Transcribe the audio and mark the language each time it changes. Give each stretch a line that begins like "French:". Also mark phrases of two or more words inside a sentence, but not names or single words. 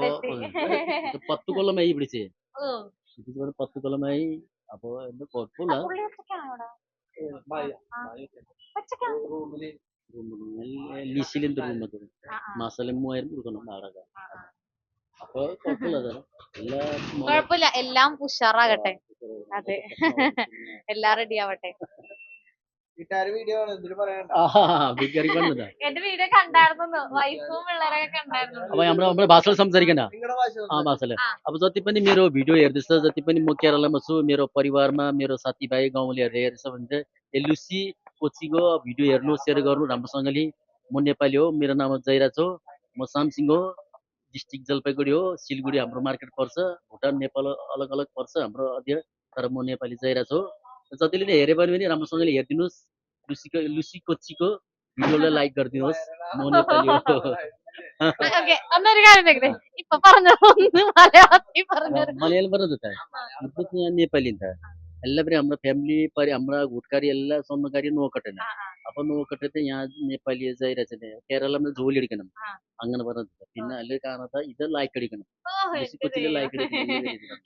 Malayalam: അപ്പൊ 10 കൊല്ലമായി പിടിച്ചേ ഇത് 10 കൊല്ലമായി അപ്പൊ എന്താ കുഴപ്പമില്ല ലീസിലെന്ത് റൂം അത് മാസം 3000 കൊടുക്കണം വാടക അപ്പൊ കുഴപ്പമില്ല സാർ എല്ലാ കുഴപ്പമില്ല എല്ലാം ഉഷാറാകട്ടെ അതെ എല്ലാം റെഡി ആവട്ടെ എന്റെ വീഡിയോ കണ്ടായിരുന്നു വൈഫും പിള്ളേരൊക്കെ കണ്ടായിരുന്നു അപ്പൊ നമ്മളെ ഭാഷയിൽ സംസാരിക്കണ്ട ആ
Nepali: भाषाले अब जति पनि मेरो भिडियो हेर्दैछ जति पनि म केरलामा छु मेरो परिवारमा मेरो साथीभाइ गाउँलेहरूले हेर्दैछ भने चाहिँ लुसी कोचीको भिडियो हेर्नु सेयर गर्नु राम्रोसँगले म नेपाली हो मेरो नाम जयराज हो म सामसिङ हो डिस्ट्रिक्ट जलपाइगुडी हो सिलगढी हाम्रो मार्केट पर्छ भुटान नेपाल अलग अलग पर्छ हाम्रो अध्यय तर म नेपाली जयराज हो जतिले नै हेरे पनि राम्रोसँगले हेरिदिनुहोस् लुसी कोचीको भिडियोलाई लाइक गरिदिनुहोस् म नेपाली हो
Malayalam: ഓക്കെ അന്നൊരു കാര്യം ചോദിക്കട്ടെ ഇപ്പൊ പറഞ്ഞത് ഒന്ന് മലയാളത്തിൽ പറഞ്ഞത് മലയാളം പറഞ്ഞത് ഇപ്പൊ ഞാൻ നേപ്പാളി എല്ലാവരും നമ്മുടെ ഫാമിലി നമ്മുടെ കൂട്ടുകാരി എല്ലാ സ്വന്തക്കാരെയും നോക്കട്ടെ അപ്പൊ നോക്കട്ടെ ഞാൻ നേപ്പാളി ജയരാജനെ കേരളം ജോലി അടിക്കണം അങ്ങനെ പറഞ്ഞത് പിന്നെ അതിൽ കാണാത്ത ഇത് ലൈക്ക് അടിക്കണം കൊച്ചിയിലെ ലൈക്ക് അടിക്കണം